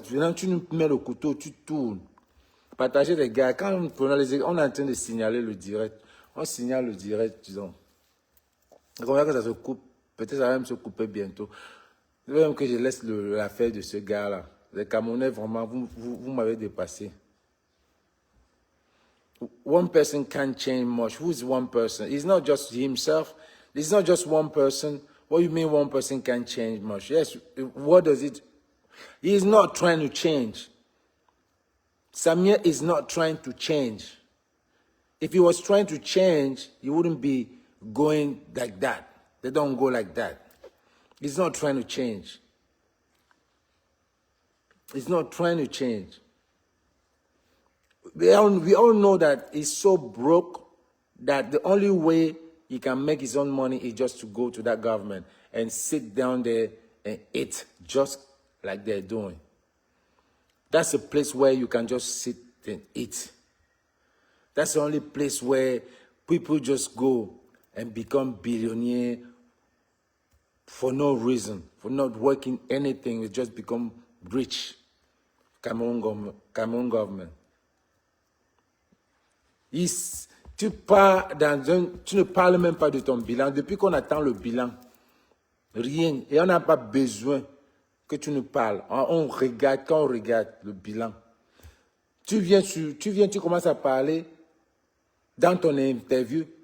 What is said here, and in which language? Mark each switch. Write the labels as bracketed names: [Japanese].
[French] Tu nous mets le couteau, tu tournes. Partager les gars. Quand on est en train de signaler le direct, on signale le direct, disons. Combien que ça se coupe? Peut-être ça va même se couper bientôt. Je veux même que je laisse l'affaire de ce gars-là. Les Camerounais, vraiment, vous m'avez dépassé. [English] One person can't change much. Who's one person? It's not just himself. It's not just one person. What do you mean one person can't change much? Yes, what does it... He's not trying to change. Samuel is not trying to change. If he was trying to change, he wouldn't be going like that. They don't go like that. He's not trying to change. He's not trying to change. We all know that he's so broke that the only way he can make his own money is just to go to that government and sit down there and eat just like they're doing. That's a place where you can just sit and eat. That's the only place where people just go and become billionaires for no reason, for not working anything, they just become rich. Cameroon government. [French] Tu ne parles même pas de ton bilan. Depuis qu'on attend le bilan, rien. Et on n'a pas besoin que tu nous parles. On regarde, quand on regarde le bilan, tu commences à parler dans ton interview.